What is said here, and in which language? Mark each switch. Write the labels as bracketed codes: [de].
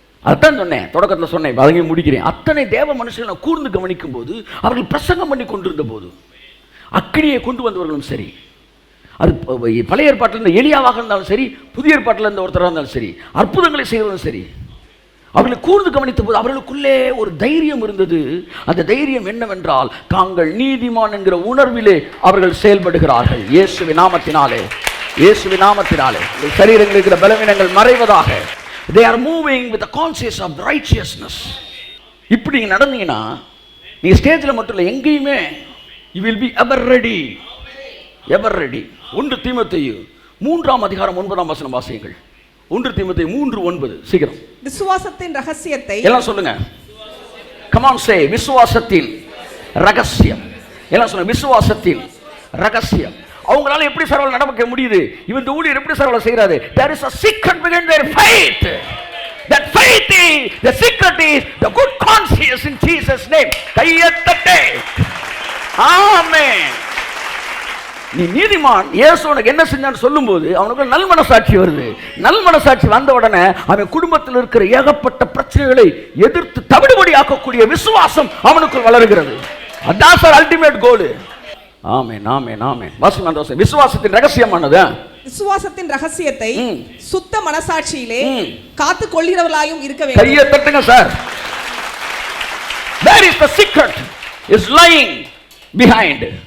[ta] அதான் சொன்னேன், தொடக்கத்தில் சொன்னேன், அதங்கே முடிக்கிறேன். அத்தனை தேவ மனுஷர்களை கூர்ந்து கவனிக்கும் போது, அவர்கள் பிரசங்கம் பண்ணி கொண்டிருந்த போது, அக்கினியை கொண்டு வந்தவர்களும் சரி, அது பழைய ஏற்பாட்டில் இருந்த எலியாவாக இருந்தாலும் சரி, புதிய ஏற்பாட்டில் இருந்த ஒருத்தராக இருந்தாலும் சரி, அற்புதங்களை செய்வதும் சரி, அவர்களை கூர்ந்து கவனித்த போது அவர்களுக்குள்ளே ஒரு தைரியம் இருந்தது. அந்த தைரியம் என்னவென்றால், தாங்கள் நீதிமான் என்கிற உணர்விலே அவர்கள் செயல்படுகிறார்கள். இயேசுவின் நாமத்தினாலே, இயேசுவின் நாமத்தினாலே சரீரங்களில் இருக்கிற பலவீனங்கள் மறைவதாக. [en] They are moving with the consciousness of righteousness. [ta] இப்படி நீங்க நடந்தீங்கன்னா நீங்க ஸ்டேஜில் மட்டும் இல்லை, எங்கேயுமே [en] you will be ever ready, [ta] ever ready. 1 தீமோத்தேயு 3:9 வாசியுங்கள். 1 தீமோத்தேயு 3:9. சீக்கிரம். விசுவாசத்தின் ரகசியத்தை எல்லாம் சொல்லுங்க. [en] Come on, say [ta] விசுவாசத்தின் ரகசியம். எல்லாம் சொல்லுங்க, விசுவாசத்தின் ரகசியம். அவங்களால எப்படி சரவல் நடக்க முடியுது? இவன் இந்த ஊழியர் எப்படி சரவல் செய்யறாரு? [en] There is a secret behind their faith. That faith is, the secret is the good conscience in Jesus name. [ta] கையத்தட்டே. ஆமென். நீ நீதிமான், இயேசு உனக்கு என்ன செஞ்சான்னு சொல்லும்போது அவனுக்கு நல் மனசாட்சி வருது. நல் மனசாட்சி வந்த உடனே அவன் குடும்பத்தில் இருக்கிற ஏகப்பட்ட பிரச்சனைகளை எதிர்த்து தவிடுபடி ஆக்கக்கூடிய விசுவாசம் அவனுக்கு வளர்கிறது. அதான் சார் அல்டிமேட் கோல். ஆமென், ஆமென், ஆமென். வாசிங்க. விசுவாசத்தின் ரகசியமானது, விசுவாசத்தின் ரகசியத்தை சுத்த மனசாட்சியிலே காத்து கொள்கிறவர்களாயும் இருக்க வேண்டும். கையை தட்டுங்க sir. [en] Where is the secret is lying behind.